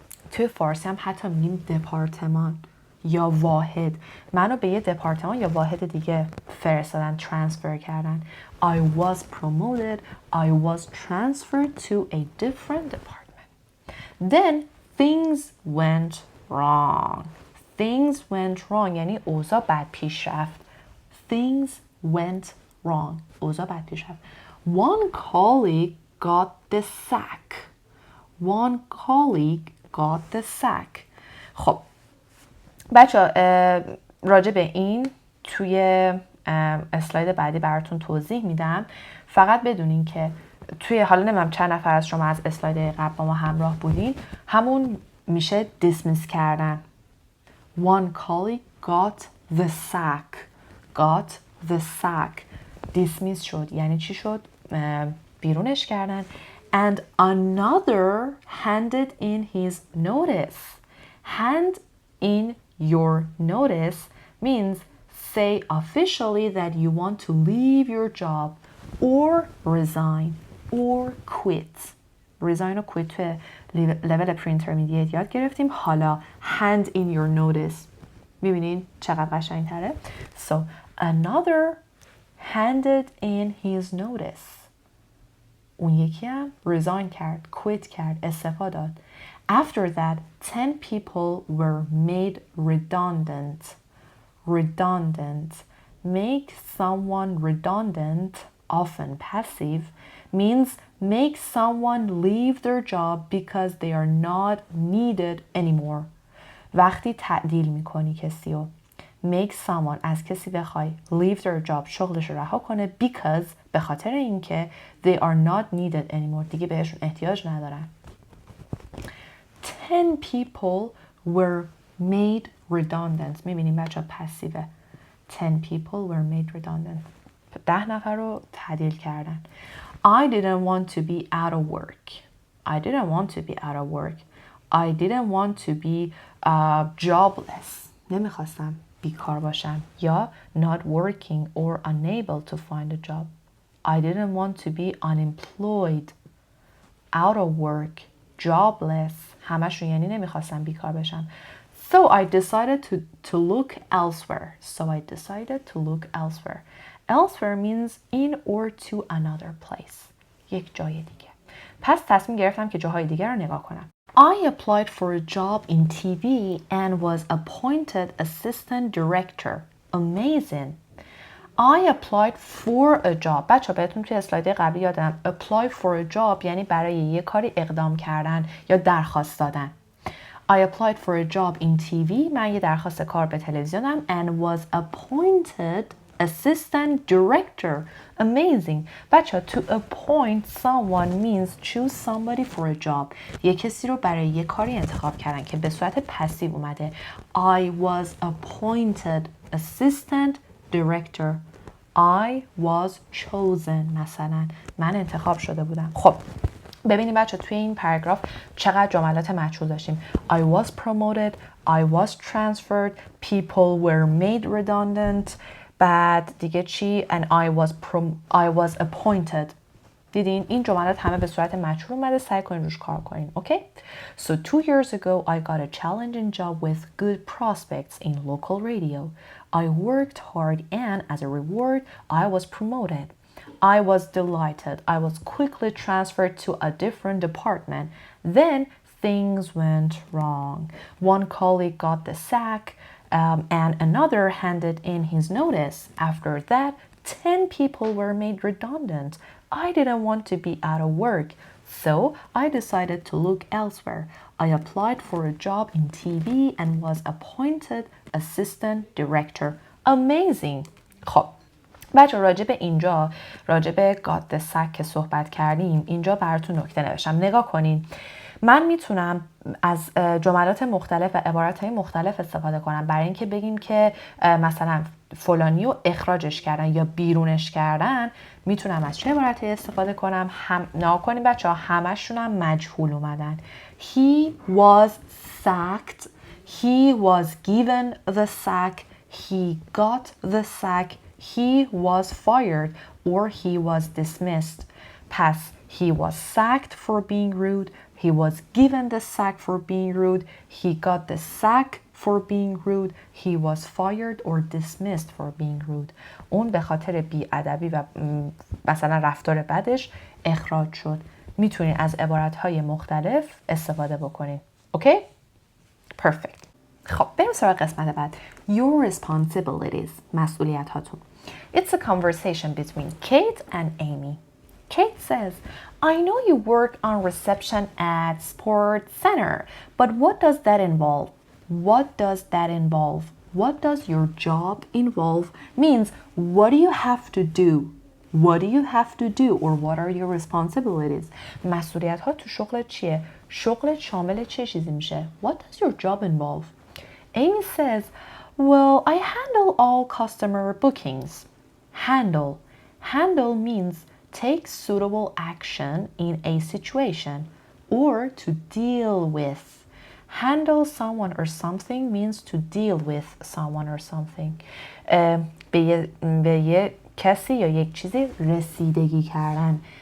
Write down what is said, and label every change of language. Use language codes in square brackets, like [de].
[fa] توی فارسی هم حتی میگیم دپارتمان یا واحد. منو به یه دپارتمان یا واحد دیگه فرستادن، ترانسفر کردن. [en] I was promoted, I was transferred to a different department. Then things went wrong. Things went wrong [fa] یعنی اوضاع بد پیش رفت. [en] Things went wrong. [fa] اوضاع بد پیش رفت. [en] One colleague got the sack. One colleague got the sack. [fa] خب بچه راجع به این توی اسلاید بعدی براتون توضیح میدم. فقط بدونین که توی حالا نمیدونم چند نفر از شما از اسلاید قبل با ما همراه بودین، همون میشه dismiss کردن. [en] One colleague got the sack. Got the sack. [fa] dismiss شد. یعنی چی شد؟ بیرونش کردن. [en] And another handed in his notice. Hand in your notice means say officially that you want to leave your job or resign or quit. [fa] resign و quit توی level pre-intermediate یاد گرفتیم. حالا [en] hand in your notice. [fa] میبینین چقدر قشنگ تره؟ [en] So another handed in his notice. [fa] اون یکی هم resign کرد، quit کرد، استعفا داد. [en] After that, 10 people were made redundant. Redundant. Make someone redundant, often passive, means make someone leave their job because they are not needed anymore. [fa] وقتی تعدیل میکنی کسی رو [en] make someone [fa] از کسی بخوای [en] leave their job [fa] شغلش رو رها کنه [en] because [fa] به خاطر اینکه [en] they are not needed anymore [fa] دیگه بهشون احتیاج ندارن. [en] 10 people were made redundant. [fa] میبینیم بچه ها پسیوه. [en] 10 people were made redundant. [fa] 10 نفر رو تعدیل کردن. [en] I didn't want to be out of work. I didn't want to be out of work. I didn't want to be jobless. [fa] نمیخواستم بیکار باشم یا [en] not working or unable to find a job. I didn't want to be unemployed, out of work, jobless. [fa] همشون یعنی نمیخواستم بیکار بشم. [en] So I decided to look elsewhere. So I decided to look elsewhere. Elsewhere means in or to another place. [fa] یک جای دیگه. پس تصمیم گرفتم که جاهای دیگه رو نگاه کنم. [en] I applied for a job in TV and was appointed assistant director. Amazing. I applied for a job. [fa] بچه بهتون توی اسلاید قبلی یادم [en] apply for a job [fa] یعنی برای یه کاری اقدام کردن یا درخواست دادن. [en] I applied for a job in TV. [fa] من یه درخواست کار به تلویزیونم [en] and was appointed assistant director. Amazing. بچه to appoint someone means choose somebody for a job. [fa] یه کسی رو برای یه کاری انتخاب کردن که به صورت پسیو اومده. [en] I was appointed assistant director. I was chosen. [fa] مثلا من انتخاب شده بودم. خب ببینیم بچه توی این پاراگراف چقدر جملات مجهول داشتیم. [en] I was promoted, I was transferred, people were made redundant. [fa] بعد دیگه چی؟ [en] and I was appointed. [fa] دیدین این جملات همه به صورت مجهول اومده. سعی کنین روش کار کنین. Okay? [en] So 2 years ago I got a challenging job with good prospects in local radio. I worked hard and as a reward I was promoted. I was delighted. I was quickly transferred to a different department. Then things went wrong. One colleague got the sack and another handed in his notice. After that, 10 people were made redundant. I didn't want to be out of work, so I decided to look elsewhere. I applied for a job in TV and was appointed assistant director. Amazing. [fa] خب بچه راجع به اینجا راجع به [en] got the sack [fa] که صحبت کردیم اینجا براتون نکته نوشتم. نگاه کنین. من میتونم از جملات مختلف و عبارتهای مختلف استفاده کنم برای اینکه بگیم که مثلا فلانی رو اخراجش کردن یا بیرونش کردن. میتونم از چه عبارتی استفاده کنم؟ نگاه کنیم بچه‌ها، همشون هم مجهول اومدن. [en] He was sacked, he was given the sack, he got the sack, he was fired or he was dismissed. پس he was sacked for being rude, he was given the sack for being rude, he got the sack for being rude, he was fired or dismissed for being rude. [fa] اون به خاطر بی‌ادبی و مثلا رفتار بدش اخراج شد. میتونید از عبارت‌های مختلف استفاده بکنید. [en] Okay? Perfect. [fa] خب بریم سراغ قسمت بعد. [en] Your responsibilities. [fa] مسئولیت هاتون. [en] It's a conversation between Kate and Amy. Kate says, I know you work on reception at Sports Center, but what does that involve? What does that involve? What does your job involve? Means, what do you have to do? What do you have to do? Or what are your responsibilities? [fa] مسئولیت ها تو شغل چیه؟ شغل شامل چه چیزی میشه؟ [en] What does your job involve? Amy says, well, I handle all customer bookings. Handle. Handle means take suitable action in a situation or to deal with. Handle someone or something means to deal with someone or something. [fa] به یه کسی یا یک چیزی رسیدگی کردن.